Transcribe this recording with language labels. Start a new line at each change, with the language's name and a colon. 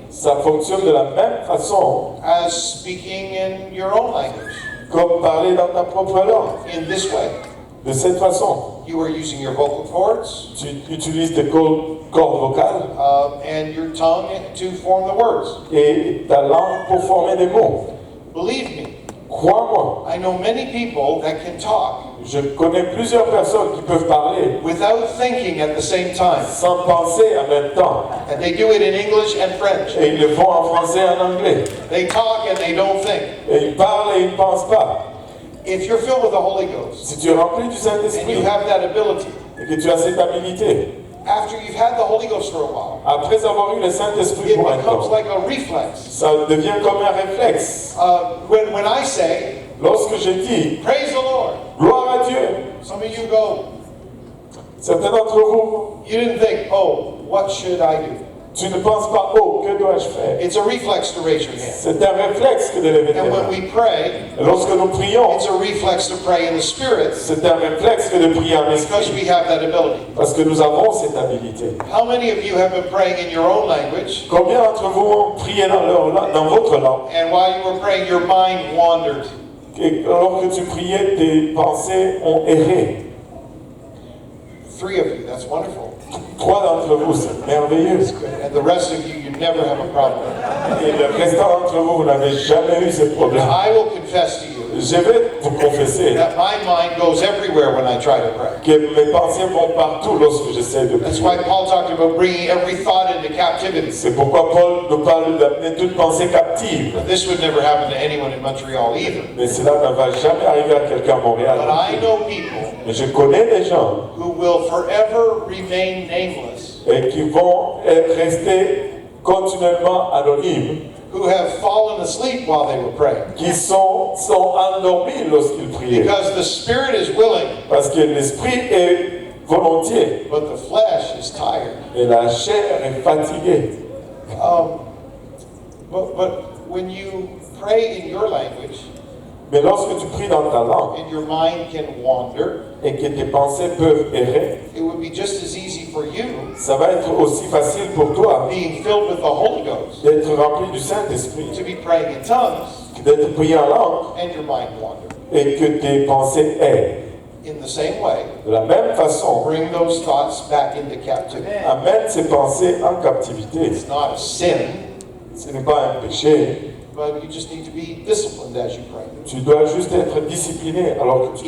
French: ça fonctionne de la même façon
English: as speaking in your own language.
French: comme parler dans ta propre langue.
English: In this way,
French: De cette façon,
English: you are using your vocal cords
French: tu utilises tes cordes vocales
English: and your tongue to form the words.
French: et ta langue pour former des mots.
English: Believe me,
French: Crois-moi,
English: I know many people that can talk
French: je connais plusieurs personnes qui peuvent parler
English: without thinking at the same time.
French: sans penser en même temps.
English: And they do it in English and French.
French: Et ils le font en français et en anglais.
English: They talk and they don't think.
French: Et ils parlent et ils ne pensent pas.
English: If you're filled with the Holy Ghost
French: Si tu es rempli du
English: and you
French: Saint-Esprit
English: have that ability,
French: et que tu as cette habilité,
English: after you've had the Holy Ghost for a while,
French: après avoir eu le Saint-Esprit
English: it
French: pour un
English: becomes
French: temps,
English: like a reflex.
French: ça devient comme un réflexe.
English: When I say,
French: Lorsque je dis
English: praise the Lord,
French: gloire à Dieu,
English: some of you go,
French: certains d'entre vous,
English: you didn't think, oh, what should I do?
French: tu ne penses pas, oh, que dois-je faire?
English: It's a reflex to raise your hand.
French: C'est un réflexe que de lever tes
English: And when
French: mains.
English: we pray,
French: Et lorsque nous prions,
English: it's a reflex to pray in the Spirit
French: c'est un réflexe que de prier en
English: because
French: esprit,
English: we have that ability.
French: parce que nous avons cette habilité.
English: How many of you have been praying in your own language,
French: Combien d'entre vous ont prié dans votre langue,
English: and while you were praying, your mind wandered?
French: et lorsque tu priais, tes pensées ont erré?
English: 3 of you, that's wonderful.
French: 3 d'entre vous, c'est merveilleux.
English: And the rest of you, you never have a problem.
French: Et le restant d'entre vous, vous n'avez jamais eu ce problème.
English: I will confess to you
French: Je vais vous confesser
English: that my mind goes everywhere when I try to pray.
French: que mes pensées vont partout lorsque j'essaie de
English: That's
French: prier.
English: why Paul talked about bringing every thought into captivity.
French: C'est pourquoi Paul nous parle d'amener toute pensée captive.
English: This would never happen to anyone in Montreal either.
French: Mais cela ne va jamais arriver à quelqu'un à Montréal.
English: But I know people
French: Mais je connais des gens
English: who will forever remain nameless,
French: et qui vont rester continuellement anonymes,
English: who have fallen asleep while they were praying.
French: qui sont endormis lorsqu'ils priaient.
English: Because the spirit is willing,
French: Parce que l'esprit est volontiers
English: but the flesh is tired.
French: et la chair est fatiguée.
English: But when you pray in your language
French: Mais lorsque tu pries dans ta langue
English: and your mind can wander,
French: et que tes pensées peuvent errer,
English: it would be just as easy for you
French: ça va être aussi facile pour toi
English: being filled with the Holy Ghost
French: d'être rempli du Saint-Esprit,
English: to be praying in tongues
French: d'être prié en langue
English: and your mind wander.
French: et que tes pensées errent.
English: In the same way,
French: De la même façon,
English: bring those thoughts back into captivity.
French: amène ces pensées en captivité.
English: It's not a sin,
French: Ce n'est pas un péché.
English: but you just need to be disciplined as you pray,
French: Tu dois juste être discipliné alors que tu